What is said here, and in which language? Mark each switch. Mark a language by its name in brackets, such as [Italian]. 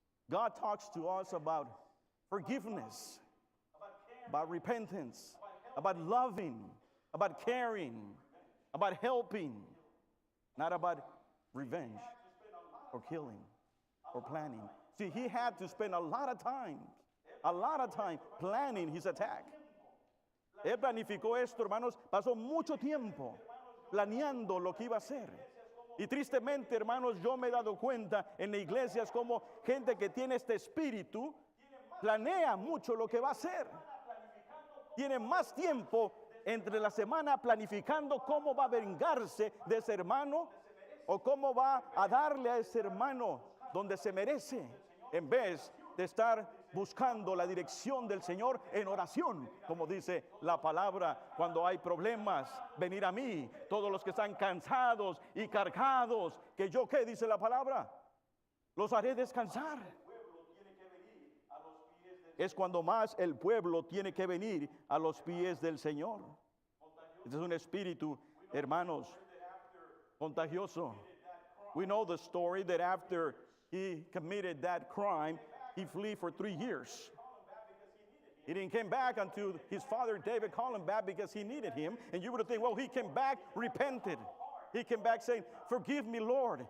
[English] God talks to us about forgiveness, about repentance, about loving, about caring, about helping, not about revenge or killing or planning. See, he had to spend a lot of time planning his attack. [Spanish] Él planificó esto, hermanos, pasó mucho tiempo planeando lo que iba a hacer. Y tristemente, hermanos, yo me he dado cuenta en la iglesia es como gente que tiene este espíritu, planea mucho lo que va a hacer. Tiene más tiempo entre la semana planificando cómo va a vengarse de ese hermano o cómo va a darle a ese hermano donde se merece, en vez de estar buscando la dirección del Señor en oración, como dice la palabra, cuando hay problemas, venir a mí, todos los que están cansados y cargados, que yo, ¿qué dice la palabra? Los haré descansar. Es cuando más el pueblo tiene que venir a los pies del Señor. Este es un espíritu, hermanos, contagioso. [English] We know the story that after he committed that crime, he fled for 3 years. He didn't come back until his father David called him back because he needed him. And you would think, well, he came back repented. He came back saying, forgive me, Lord.